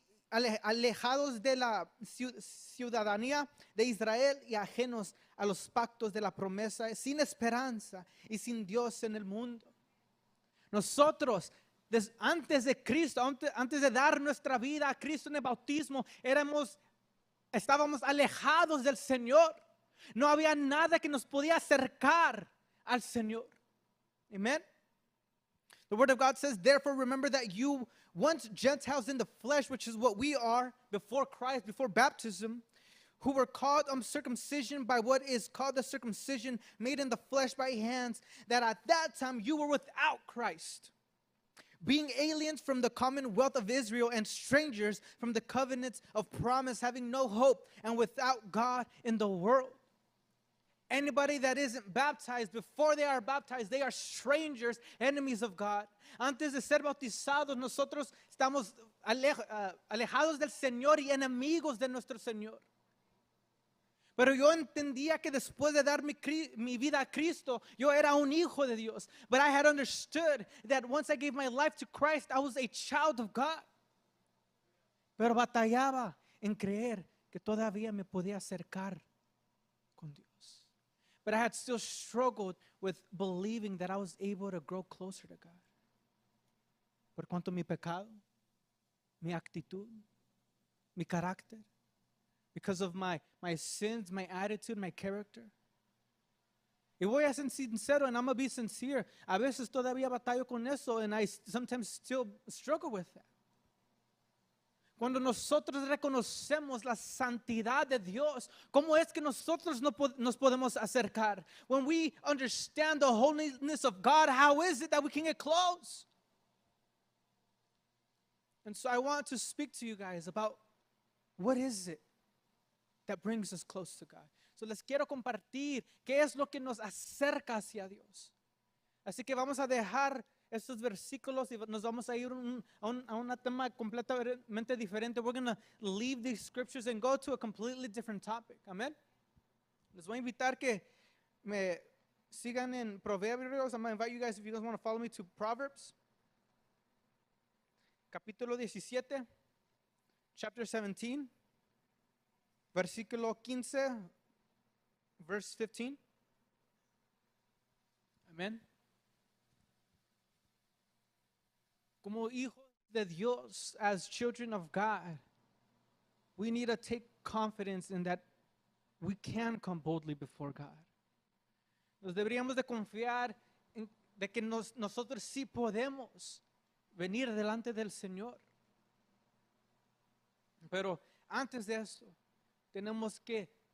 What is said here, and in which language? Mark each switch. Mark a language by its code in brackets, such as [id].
[es] Alejados de la ciudadanía de Israel y ajenos a los pactos de la promesa, sin esperanza y sin Dios en el mundo. Nosotros, antes de Cristo, antes de dar nuestra vida a Cristo en el bautismo, estábamos alejados del Señor. No había nada que nos podía acercar al Señor. [en] Amen. The word of God says, therefore remember that you once Gentiles in the flesh, which is what we are before Christ, before baptism, who were called uncircumcision by what is called the circumcision made in the flesh by hands, that at that time you were without Christ, being aliens from the commonwealth of Israel and strangers from the covenants of promise, having no hope and without God in the world. Anybody that isn't baptized, before they are baptized, they are strangers, enemies of God. [es] Antes de ser bautizados, nosotros estamos alejados del Señor y enemigos de nuestro Señor. Pero yo entendía que después de dar mi vida a Cristo, yo era un hijo de Dios. [en] But I had understood that once I gave my life to Christ, I was a child of God. [es] Pero batallaba en creer que todavía me podía acercar con Dios. [en] But I had still struggled with believing that I was able to grow closer to God. [es] Por cuanto mi pecado, mi actitud, mi carácter, [en] because of my sins, my attitude, my character. [es] Y voy a ser sincero, [en] and I'm going to be sincere. [es] A veces todavía batallo con eso, [en] and I sometimes still struggle with that. [es] Cuando nosotros reconocemos la santidad de Dios, ¿cómo es que nosotros nos podemos acercar? [en] When we understand the holiness of God, how is it that we can get close? And so I want to speak to you guys about what is it that brings us close to God. [es] So les quiero compartir qué es lo que nos acerca hacia Dios. Así que vamos a dejar estos versículos y nos vamos a ir a un tema completamente diferente. [en] We're going to leave these scriptures and go to a completely different topic. Amen. [es] Les voy a invitar que me sigan en Proverbios. [en] I'm going to invite you guys, if you guys want to follow me, to Proverbs. [es] Capítulo 17, [en] chapter 17, [es] versículo 15, [en] verse 15. Amen. [es] Como hijos de Dios, [en] as children of God, we need to take confidence in that we can come boldly before God. [es] Nos deberíamos de confiar de que nosotros sí podemos venir delante del Señor. Pero antes de eso, tenemos que